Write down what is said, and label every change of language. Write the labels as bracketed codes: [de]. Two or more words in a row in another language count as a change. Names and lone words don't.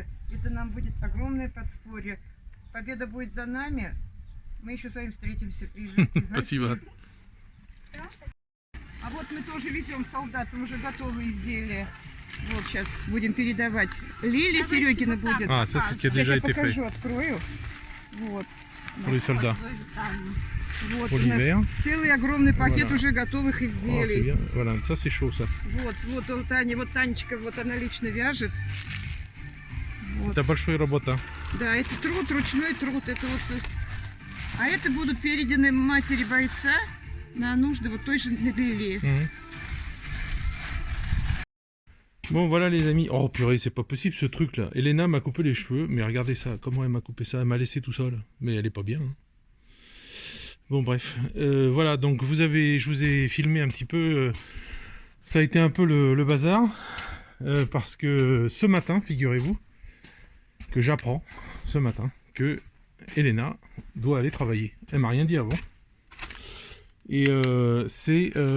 [ru] Это нам будет огромное подспорье. Победа будет за нами. Мы еще с вами встретимся, приезжайте. Спасибо. А вот мы тоже везем солдатам уже готовые изделия. Вот сейчас будем передавать. Лили Серегина вот будет. А, [fr] ça c'est ce qui a déjà [ru] Сейчас я [fr] été fait [ru] покажу, открою. Вот. [fr] pour les soldats. [ru] Вот [fr] Pour [ru] у нас [fr] l'hiver. [ru] целый огромный пакет [fr] Voilà. [ru] уже готовых [fr] Oh, c'est [ru] изделий. [fr] bien. Voilà, ça c'est chaud ça. [ru] Вот у Тани, вот Танечка, вот она лично вяжет. Вот. Это большой работа. Да, это труд, ручной труд. Это вот. А это будут переданы матери бойца на нужды вот той же Лили. [fr] Bon voilà les amis, oh purée c'est pas possible ce truc là, Elena m'a coupé les cheveux, mais regardez ça, comment elle m'a coupé ça, elle m'a laissé tout seul, mais elle est pas bien. Hein. Bon bref, voilà donc je vous ai filmé un petit peu, ça a été un peu le bazar, parce que ce matin, figurez-vous, que j'apprends ce matin que Elena doit aller travailler, elle m'a rien dit avant, et c'est...